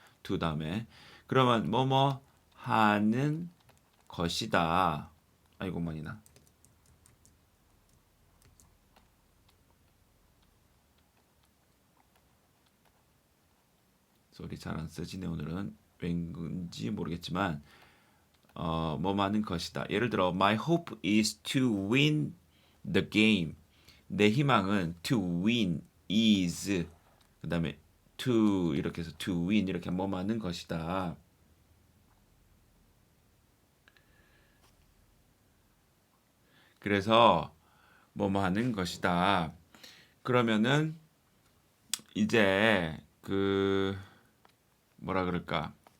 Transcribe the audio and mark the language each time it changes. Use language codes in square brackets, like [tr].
[ko] to 다음에 그러면 뭐뭐 하는 것이다. 아이고 많이나. 소리 잘 안 쓰지네 오늘은 왠지 모르겠지만 뭐 많은 것이다. 예를 들어 [en] my hope is to win the game. [ko] 내 희망은 [en] to win [ko] is 그 다음에 to 이렇게 해서 to win 이렇게 뭐 많은 것이다. 그래서 뭐 하는 것이다. 그러면은 이제 그 뭐라 그럴까?